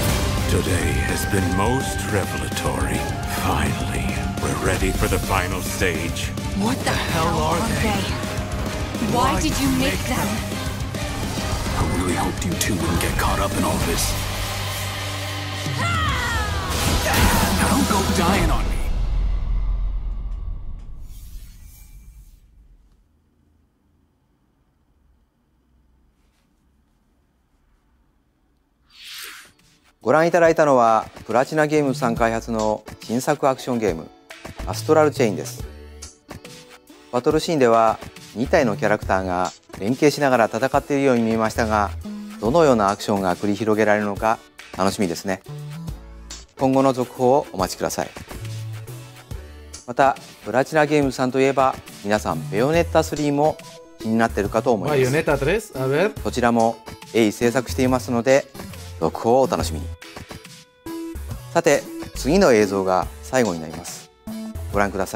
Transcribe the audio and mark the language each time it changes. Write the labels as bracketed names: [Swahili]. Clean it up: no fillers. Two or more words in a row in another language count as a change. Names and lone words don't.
[English] Today has been most revelatory. Finally, we're ready for the final stage. What the hell are they? Why did you make them? I really hoped you two wouldn't get caught up in all this. Now don't go dying on me. [Japanese] ご覧いただいたのはプラチナゲームズさん開発の新作アクションゲームアストラルチェインです。バトルシーンでは2体のキャラクターが連携しながら戦っているように見えましたが、どのようなアクションが繰り広げられるのか楽しみですね。今後の続報をお待ちください。またプラチナゲームズさんといえば皆さんベヨネッタ3も気になっているかと思います。 [Spanish] Bayonetta 3? A ver. [Japanese] こちらも鋭意制作していますので続報をお楽しみに。さて次の映像が最後になります。ご覧ください。